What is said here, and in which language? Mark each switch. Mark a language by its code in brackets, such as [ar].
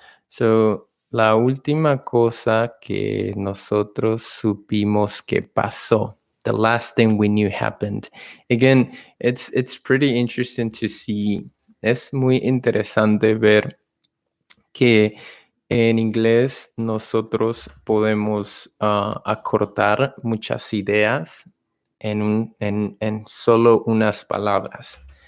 [es] So, la última cosa que nosotros supimos que pasó. [en] The last thing we knew happened. Again, it's pretty interesting to see. [es] Es muy interesante ver que en inglés nosotros podemos acortar muchas ideas en solo unas palabras.